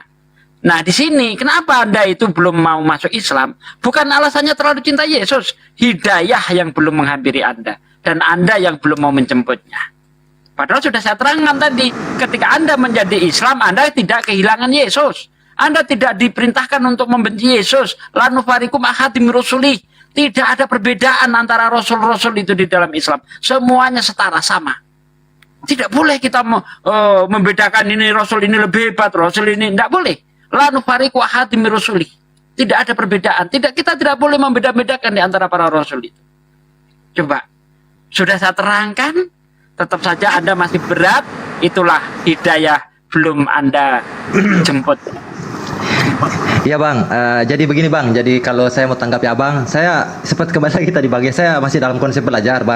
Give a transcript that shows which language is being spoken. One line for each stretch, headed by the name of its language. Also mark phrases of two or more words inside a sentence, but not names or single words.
Indonesian: Nah, di sini kenapa Anda itu belum mau masuk Islam? Bukan alasannya terlalu cinta Yesus, hidayah yang belum menghampiri Anda dan Anda yang belum mau menjemputnya. Padahal sudah saya terangkan tadi, ketika Anda menjadi Islam, Anda tidak kehilangan Yesus. Anda tidak diperintahkan untuk membenci Yesus.
Arabic: لا نفرق أحد رسله.
Indonesian: Tidak ada perbedaan antara rasul-rasul itu di dalam Islam. Semuanya setara, sama. Tidak boleh kita membedakan ini rasul ini lebih hebat, rasul ini tidak boleh.
Arabic: لا نفرق أحد رسله.
Indonesian: Tidak ada perbedaan. Kita tidak boleh membeda-bedakan di antara para rasul itu. Coba, sudah saya terangkan, tetap saja Anda masih berat. Itulah hidayah belum Anda jemput. Iya bang, jadi begini bang, jadi kalau saya mau tanggapi abang, saya seperti kembali lagi tadi bang, saya masih dalam konsep belajar bang.